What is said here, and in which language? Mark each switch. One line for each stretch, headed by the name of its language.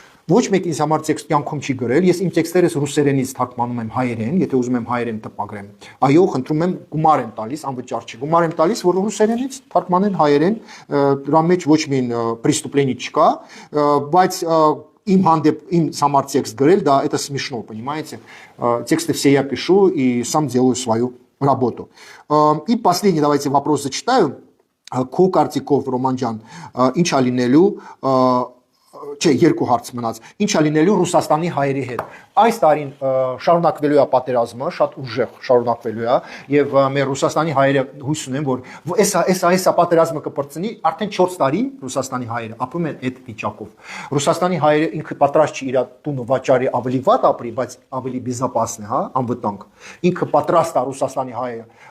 Armenian: Ոչ մեկ ինձ համար տեքստ կյանքում չի գրել, ես իմ տեքստերս ռուսերենից թարգմանում եմ հայերեն, եթե ուզում եմ հայերեն տպագրեմ։ Այո, խնդրում եմ գումար եմ տալիս, անվճար չի։ Գումար եմ տալիս, որ ռուսերենից թարգմանեն հայերեն, դրա մեջ ոչ մի преступление չկա, բայց им հանդեպ
Russian: им համար текст
Armenian: գրել,
Russian: да, это смешно, понимаете? Тексты все я пишу и сам делаю свою работу. И последний, давайте вопрос зачитаю.
Armenian: Քո կարծիքով Ռոման ջան, ինչ ա լինելու չէ, երկու հարց մնաց։ Ինչ ա լինելու Ռուսաստանի հայերի հետ։ Այս տարին շարունակվելու է պատերազմը, շատ ուժեղ շարունակվելու է, եւ մեր Ռուսաստանի հայերը հույս ունեն, որ էսա պատերազմը կպրծնի, արդեն 4 տարի Ռուսաստանի հայերը ապրում են այդ վիճակով։ Ռուսաստանի հայերը ինքը պատրաստ չի իր տունը վաճառի ավելի վատ ապրի, բայց ավելի безопасный, հա, անվտանգ։ Ինքը պատրաստ է Ռուսաստանի հայը